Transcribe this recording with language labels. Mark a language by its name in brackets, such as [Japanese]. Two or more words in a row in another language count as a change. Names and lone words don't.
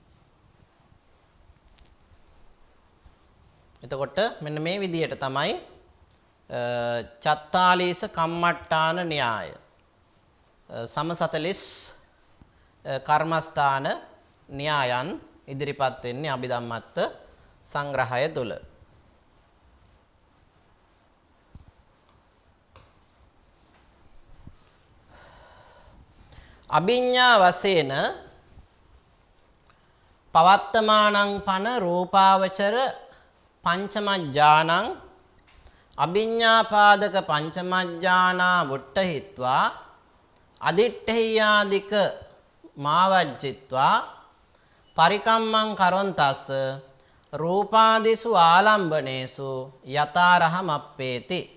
[Sinhala] එතකොට මෙන්න මේ විදිහට තමයි [Pali] චත්තාලීස කම්මට්ටාන [Sinhala] න්‍යාය සම 40 කර්මස්ථාන න්‍යායන් ඉදිරිපත් වෙන්නේ අභිධම්මත්ත සංග්‍රහය තුල. [Pali] අභිඤ්ඤා වශයෙන් පවත්තමානං පන රූපාවචර පංචමඥානං අභිඤ්ඤාපාදක පංචමඥානා වුට්ඨහිත්වා අදිට්ඨේයාදික මාවජ්ජිත්වා පරිකම්මං කරොන්තස්ස රූපාදිසු ආලම්බනේසු යතාරහම අප්පේති.